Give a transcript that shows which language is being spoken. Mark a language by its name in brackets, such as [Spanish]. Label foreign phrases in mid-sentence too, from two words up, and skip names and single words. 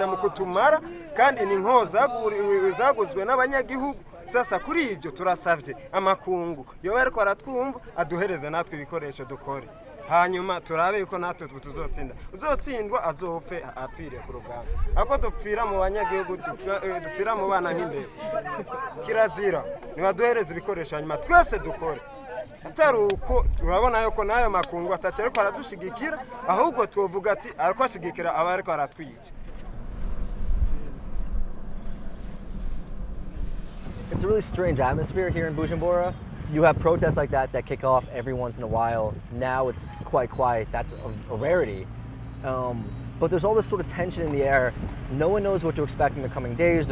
[Rundi] mu kutumara kandi ni nkoza zaguzwe n'abanyagihugu sasa kuri ibyo turasavye amakungu yoba ariko aratwumva aduhereze natwe ibikoresho dukore hanyuma turabe yuko natwe tuzotsinda uzotsindwa azopfe apfire ku rugamba ako dupfira mu banyagihugu dupfira mu bana nk'imbere kirazira nibaduhereze ibikoresho hanyuma twese dukore atari uko urabona yuko nayo makungu atace ariko aradushigikira ahubwo twovuga ati ariko ashigikira aba ariko aratwica. [English] It's a really strange atmosphere here in Bujumbura. You have protests like that kick off every once in a while. Now it's quite quiet. That's a rarity. But there's all this sort of tension in the air. No one knows what to expect in the coming days.